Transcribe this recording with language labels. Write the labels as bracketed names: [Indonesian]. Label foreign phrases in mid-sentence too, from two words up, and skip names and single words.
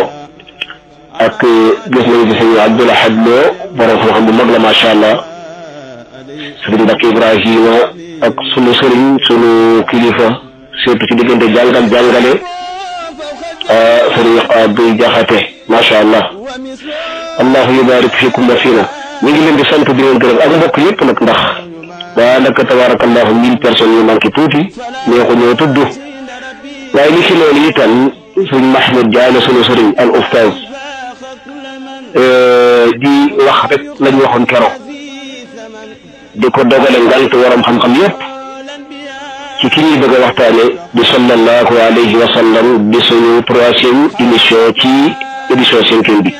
[Wolof] ak gis nañu ci sëñ Abdoul Ahad Lo borom xam-xam bu mag la [Arabic] ما شاء الله. [Wolof] sëriñ Mbacke Ibrahima ak sunu sëriñ sunu kilifa surtout ci diggante jàngale sëriñ Abdou Jaxate [Arabic] ما شاء الله. الله يبارك فيكم وفينا. [Wolof] ñu ngi leen di sant di leen gërëm ak mbokk yëpp nag, ndax daanaka tabarakallahu 1000 personnes yu manqué tuuti neexu ñoo tudd. waaye li ci loolu itam sëñ Mahmoud Diallo sunu sëriñ al oustaz di wax rek lañu waxoon keroog, di ko dogale ngant waram xam-xam yëpp ci ki ñuy bëgg a waxtaane di [Arabic] صلى الله عليه وسلم [Wolof] di suñu 3e émission ci édition 5e bi.